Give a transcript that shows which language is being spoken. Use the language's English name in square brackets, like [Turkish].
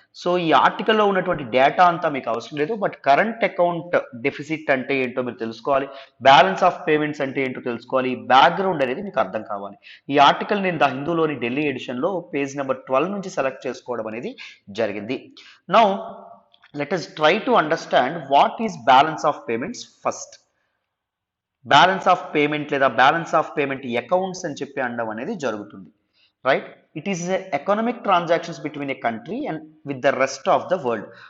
[Telugu] So ఈ ఆర్టికల్లో ఉన్నటువంటి డేటా అంతా మీకు అవసరం లేదు, బట్ కరెంట్ అకౌంట్ డెఫిసిట్ అంటే ఏంటో మీరు తెలుసుకోవాలి, బ్యాలెన్స్ ఆఫ్ పేమెంట్స్ అంటే ఏంటో తెలుసుకోవాలి, బ్యాక్గ్రౌండ్ అనేది మీకు అర్థం కావాలి. ఈ ఆర్టికల్ నేను ద హిందూలోని ఢిల్లీ ఎడిషన్ లో పేజ్ నెంబర్ 12 నుంచి సెలెక్ట్ చేసుకోవడం అనేది జరిగింది. [English] Now let us try to understand what is balance of payments first. [Telugu] Balance of payment లేదా బ్యాలెన్స్ ఆఫ్ పేమెంట్ అకౌంట్స్ అని చెప్పి అనడం అనేది జరుగుతుంది, right? [English] It is economic transactions between a country and with the rest of the world.